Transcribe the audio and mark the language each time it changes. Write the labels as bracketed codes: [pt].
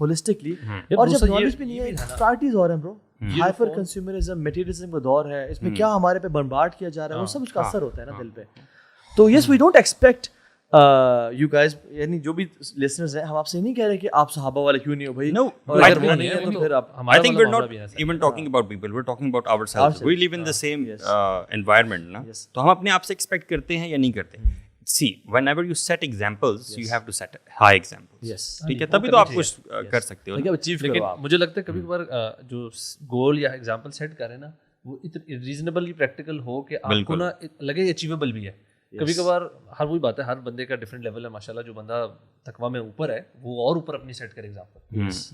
[ur] ہولیسٹکلی, اور جب نالج بھی نہیں ہے, پرائرٹیز اور ہیں برو, ہائپر کنزیومرزم, میٹیریلزم کا دور ہے, اس میں کیا ہمارے پہ بمبارڈ کیا جا رہا ہے, وہ سب اس کا اثر ہوتا ہے نا دل پہ. تو [en] yes we don't expect you guys, [ur] یعنی جو بھی لسنرز ہیں, ہم آپ سے نہیں کہہ رہے کہ آپ صحابہ والے کیوں نہیں ہو بھائی. [en] No, [ur] اگر وہ نہیں ہے تو پھر آپ, [en] I think we're not even talking about people, we're talking about ourselves. We live in the same environment [ur] na, تو ہم اپنے آپ سے ایکسپیکٹ کرتے ہیں یا نہیں کرتے. [en] See, whenever you set examples, you have to set high examples. [ur] ٹھیک ہے, تبھی تو آپ کچھ کر سکتے ہو. لیکن مجھے لگتا ہے کبھی کبھار جو گول یا ایگزامپل سیٹ کریں نا, وہ ریزنیبلی پریکٹیکل ہو کہ آپ کو نا لگے اچیویبل بھی ہے. کبھی کبھار ہر وہی بات ہے, ہر بندے کا ڈفرینٹ لیول ہے. ماشاء اللہ جو بندہ تقویٰ میں اوپر ہے وہ اور اوپر اپنی سیٹ کرے ایگزامپل.